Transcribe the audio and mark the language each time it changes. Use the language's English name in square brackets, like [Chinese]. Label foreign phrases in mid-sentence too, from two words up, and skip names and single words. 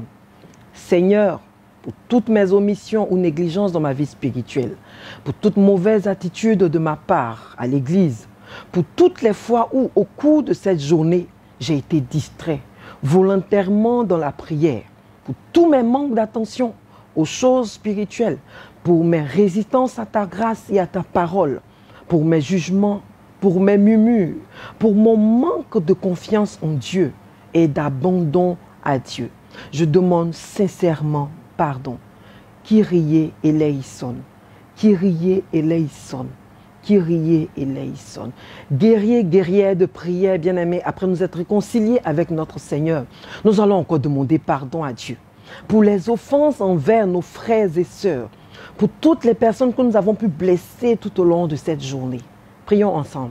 [French] Seigneur, pour toutes mes omissions ou négligences dans ma vie spirituelle, pour toute mauvaise attitude de ma part à l'église, pour toutes les fois où, au cours de cette journée, j'ai été distrait volontairement dans la prière, pour tous mes manques d'attention aux choses spirituelles, pour mes résistances à ta grâce et à ta parole, pour mes jugements, pour mes murmures, pour mon manque de confiance en Dieu et d'abandon à Dieu. Je demande sincèrement pardon. [Greek] Κύριε ελέησον, Κύριε ελέησον, Κύριε ελέησον. [French] Guerrier, guerrière de prière, bien-aimés, après nous être réconciliés avec notre Seigneur, nous allons encore demander pardon à Dieu pour les offenses envers nos frères et sœurs, pour toutes les personnes que nous avons pu blesser tout au long de cette journée. Prions ensemble.